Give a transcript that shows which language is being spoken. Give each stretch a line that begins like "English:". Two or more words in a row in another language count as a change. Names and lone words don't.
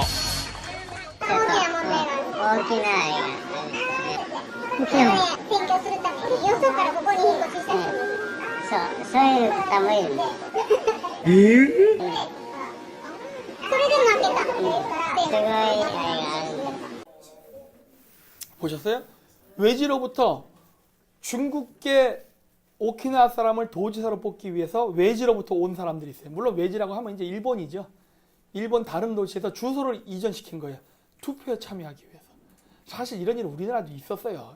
Japanese: 大きな問題なんです。大きな選挙するためによそからここに引っ越しした人。そういう方もいるんです。それで負けたっていうからすごいあれがあるんです。
Korean: 보셨어요? 외지로부터 중국계 오키나와 사람을 도지사로 뽑기 위해서 외지로부터 온 사람들이 있어요. 물론 외지라고 하면 이제 일본이죠. 일본 다른 도시에서 주소를 이전시킨 거예요. 투표에 참여하기 위해서. 사실 이런 일은 우리나라도 있었어요.